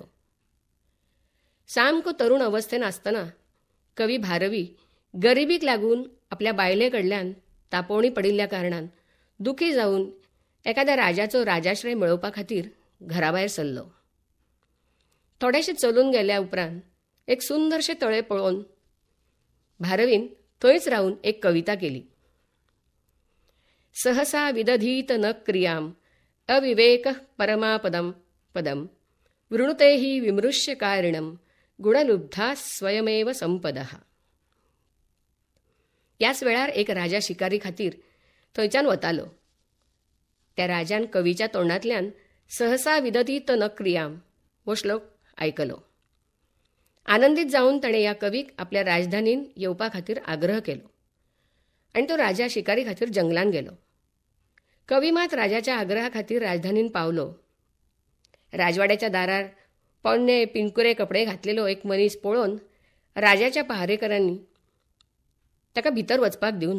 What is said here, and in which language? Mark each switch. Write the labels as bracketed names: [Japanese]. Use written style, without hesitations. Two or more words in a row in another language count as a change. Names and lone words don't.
[Konkani] सामको तरुण अवस्थेन आसतना कवी भारवी गरिबीक लागून आपल्या बायले कडल्यान तापोवणी पडिल्ल्या कारणान दुखी जावन एखाद्या राजाचो राजाश्रय मेळोवपा खातीर घराभायर सरलो. थोडेशे चलून गेल्या उपरांत एक सुंदरशें तळें पळोवन भारवीन थंयच रावन एक कविता केली. [Sanskrit] सहसा विदधीत न क्रियाम अविवेक परमापदम पदम वृणुते हि विमृश्य कारिणम गुणलुब्धा स्वयमेव संपदः. [Konkani] याच वेळार एक राजा शिकारी खातीर थंयच्यान वतालो. त्या राजान कवीच्या तोंडांतल्यान [Sanskrit] सहसा विदधीत न क्रियाम [Konkani] हो श्लोक आयकलो. आनंदीत जावन ताणें ह्या कवीक आपल्या राजधानीन येवपा खातीर आग्रह केलो आनी तो राजा शिकारी खातीर जंगलान गेलो. कवी मात राजाच्या आग्रहा खातीर राजधानीन पावलो. राजवाड्याच्या दारार पोन्ने पिंकुरे कपडे घातलेलो एक मनीस पळोवन राजाच्या पहारेकरांनी ताका भितर वचपाक दिवना.